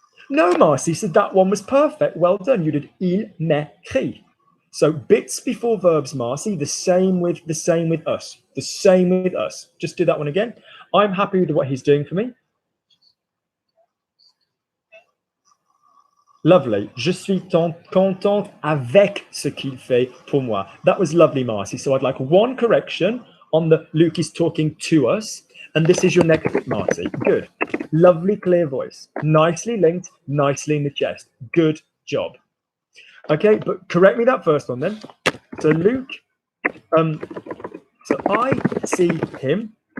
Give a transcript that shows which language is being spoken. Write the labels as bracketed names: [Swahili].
[English] No, Marcy said that one was perfect. Well done. You did [French] il m'écrit. [English] So bits before verbs, Marcy, the same with us. The same with us. Just do that one again. I'm happy with what he's doing for me. Lovely. [French] Je suis contente avec ce qu'il fait pour moi. [English] That was lovely, Marcy. So I'd like one correction on the Luke is talking to us. And this is your next bit, Marcy. Good. Lovely, clear voice. Nicely linked, nicely in the chest. Good job. Okay, but correct me that first one then. So Luke, so I see him.